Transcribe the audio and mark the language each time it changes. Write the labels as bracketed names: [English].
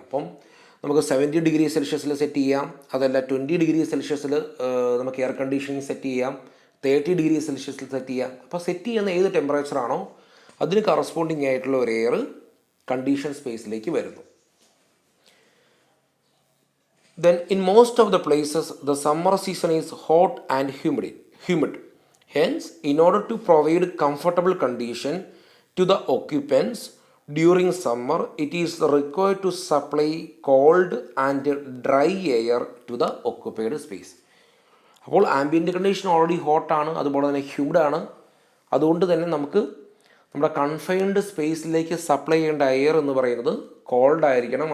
[Malayalam] അപ്പം നമുക്ക് 70 degree സെൽഷ്യസിൽ set ചെയ്യാം, അതല്ല 20 ഡിഗ്രി സെൽഷ്യസിൽ നമുക്ക് എയർ കണ്ടീഷനിങ് സെറ്റ് ചെയ്യാം, 30 ഡിഗ്രി സെൽഷ്യസിൽ സെറ്റ് ചെയ്യാം. അപ്പോൾ സെറ്റ് ചെയ്യുന്ന ഏത് ടെമ്പറേച്ചറാണോ അതിന് കറസ്പോണ്ടിങ് ആയിട്ടുള്ള ഒരു എയർ കണ്ടീഷൻ സ്പേസിലേക്ക് വരുന്നു. [English] Then in most of the places the summer season is hot and humid. Hence, in order to provide comfortable condition to the occupants during summer, it is required to supply cold and dry air to the occupied space. [Malayalam] അപ്പോൾ ambient condition already ഹോട്ടാണ്, അതുപോലെ തന്നെ ഹ്യൂമിഡാണ്. അതുകൊണ്ട് തന്നെ നമുക്ക് നമ്മുടെ confined സ്പേസിലേക്ക് supply ചെയ്യേണ്ട air എന്ന് പറയുന്നത് കോൾഡ് ആയിരിക്കണം.